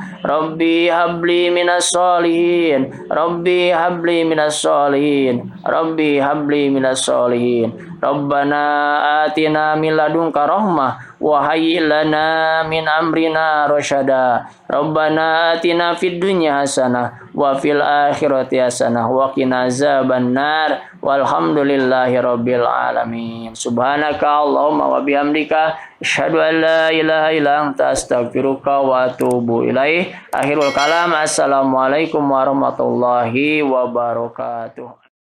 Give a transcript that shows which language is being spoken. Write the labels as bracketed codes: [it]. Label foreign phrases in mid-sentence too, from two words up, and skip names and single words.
[ar] رب هب لي من الصالحين رب هب لي من الصالحين رب هب لي من الصالحين. ربنا آتنا من لدنك رحمة وهيئ لنا من أمرنا رشدا. ربنا آتنا في الدنيا حسنة وفي الآخرة حسنة وقنا عذاب النار. والحمد لله رب العالمين سبحانك اللهم وبحمدك أشهد أن لا إله إلا أنت أستغفرك وأتوب إليه. آخر الكلام. السلام عليكم ورحمة الله وبركاته.